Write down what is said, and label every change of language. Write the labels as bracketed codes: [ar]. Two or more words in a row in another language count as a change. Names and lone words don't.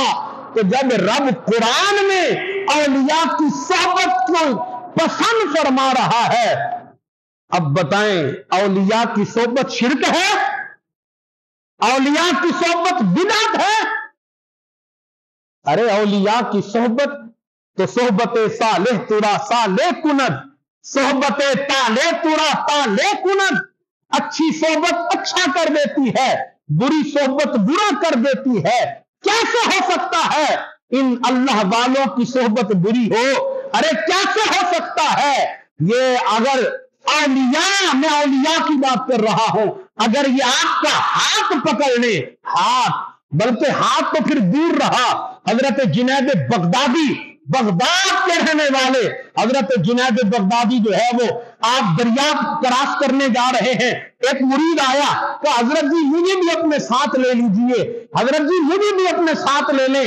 [ur] تو جب رب قرآن میں اولیاء کی صحبت کو پسند فرما رہا ہے، اب بتائیں اولیاء کی صحبت شرک ہے؟ اولیاء کی صحبت بدعت ہے؟ ارے اولیاء کی صحبت تو [fa] صحبت صالح ترا صالح کند، صحبت طالح ترا طالح کند. [ur] اچھی صحبت اچھا کر دیتی ہے، بری صحبت برا کر دیتی ہے. کیسے ہو سکتا ہے ان اللہ والوں کی صحبت بری ہو؟ ارے کیسے ہو سکتا ہے یہ؟ اگر اولیاء، میں اولیاء کی بات کر رہا ہوں، اگر یہ آپ کا ہاتھ پکڑ لے، ہاتھ، بلکہ ہاتھ تو پھر دور رہا، حضرت جنید بغدادی، بغداد کے رہنے والے حضرت جنید بغدادی جو ہے وہ آپ دریا کراس کرنے جا رہے ہیں، ایک مرید آیا کہ حضرت جی مجھے بھی اپنے ساتھ لے لیجئے، حضرت جی مجھے بھی اپنے ساتھ لے لیں.